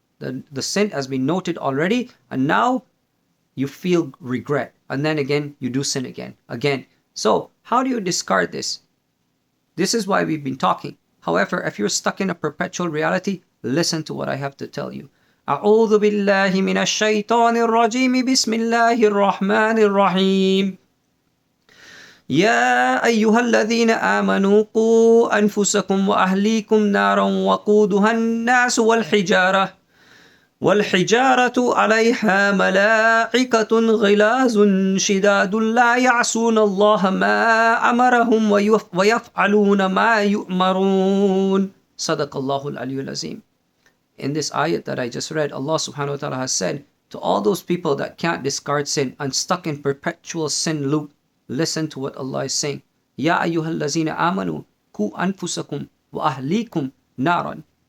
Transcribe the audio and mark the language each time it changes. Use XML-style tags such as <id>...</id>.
<en>The sin has been noted already, and now you feel regret. And then again, you do sin again. So, how do you discard this? This is why we've been talking. However, if you're stuck in a perpetual reality, listen to what I have to tell you.</en> <ar>أعوذ بالله من الشيطان الرجيم بسم الله الرحمن الرحيم يا أيها الذين آمنوا قوا أنفسكم وأهليكم نارا وقودها الناس والحجارة عليها ملائكة غلاظ شداد لا يعصون الله ما أمرهم ويفعلون ما يؤمرون. صدق الله العلي العظيم.</ar> <en>In this ayat that I just read, Allah subhanahu wa ta'ala has said to all those people that can't discard sin and stuck in perpetual sin loop, listen to what Allah is saying.</en> <ar>Ya ayyuhallazina amanu ku anfusakum wa ahlikum naran.</ar>